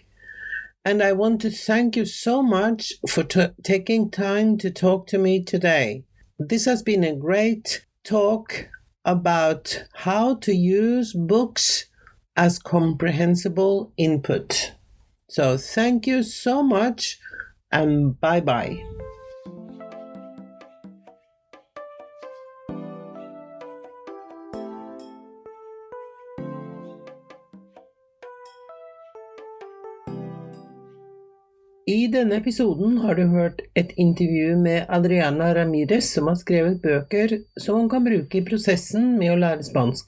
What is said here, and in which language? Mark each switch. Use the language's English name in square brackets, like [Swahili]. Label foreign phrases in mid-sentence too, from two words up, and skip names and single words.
[English] And I want to thank you so much for taking time to talk to me today. This has been a great talk about how to use books as comprehensible input. So thank you so much and bye-bye. [Norwegian] I denne episoden har du hørt et intervju med Adriana Ramirez, som har skrevet bøker som man kan bruke i prosessen med å lære spansk.